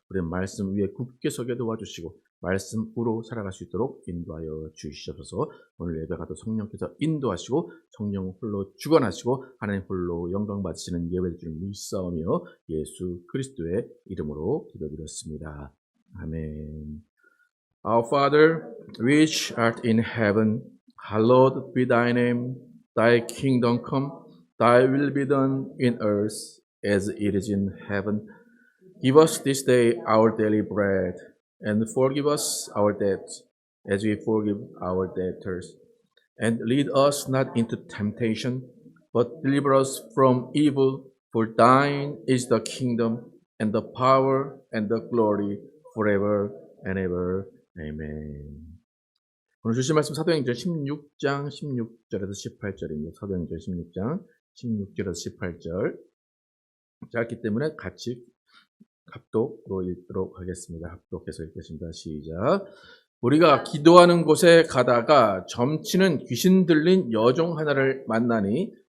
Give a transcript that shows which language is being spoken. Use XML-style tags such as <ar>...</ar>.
<ko>우리의 말씀 위에 굳게 서게 도와주시고 말씀으로 살아갈 수 있도록 인도하여 주시옵소서. 오늘 예배가도 성령께서 인도하시고 성령 홀로 주관하시고 하나님 홀로 영광 받으시는 예배를 줄 믿사오며 예수 그리스도의 이름으로 기도드렸습니다. 아멘.</ko> <en>Our Father, which art in heaven, hallowed be thy name. Thy kingdom come. Thy will be done in earth as it is in heaven. Give us this day our daily bread, and forgive us our debts, as we forgive our debtors. And lead us not into temptation, but deliver us from evil. For thine is the kingdom, and the power, and the glory, forever and ever. Amen.</en> <ko>오늘 주신 말씀 사도행전 16장 16절에서 18절입니다. 사도행전 16장 16절에서 18절 짧기 때문에 같이 합독으로 읽도록 하겠습니다. 합독해서 읽겠습니다. 시작. 우리가 기도하는 곳에 가다가 점치는 귀신 들린 여종 하나를 만나니</ko>